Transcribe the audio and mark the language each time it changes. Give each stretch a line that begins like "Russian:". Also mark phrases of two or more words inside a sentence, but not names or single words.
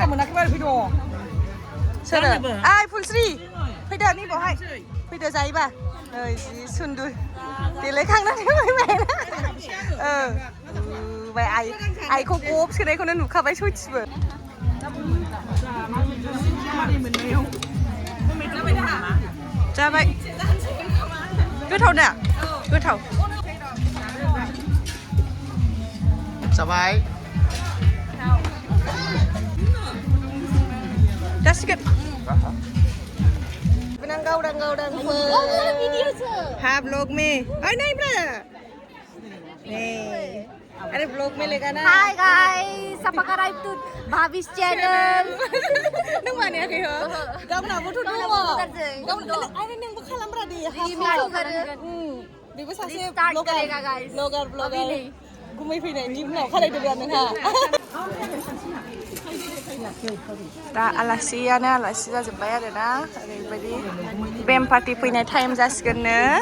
Bodo: सोरो ओइ फुलस्रि फैदो नै बावहाय फैदो जायोबा ओइ जि सुन्दुर देलायखांनानै फैबाय आइखौ गब सोनायखौनो नुखाबाय सयथिबो जाबाय गोथाव दा गोथाव जाबाय जासिगोन गावदां
Hindi: हाँ ब्लॉग में नहीं ब्रदर अरे ब्लॉग में लेगा ना
English: hi guys subscribe to Bhavi's channel
Bodo: नों मानियाखै हो गावनाबोथ' दङ गावनो आरो नोंबो खालामब्रा दे बेबो सासे ब्लगार गुमै फैनायनि उनाव खालायदोब्रा नोंहा दा आलासियानो आलासि जाजोब्बाय आरो ना ओरैबायदि बेम पार्टि फैनाय टाइम जासिगोननो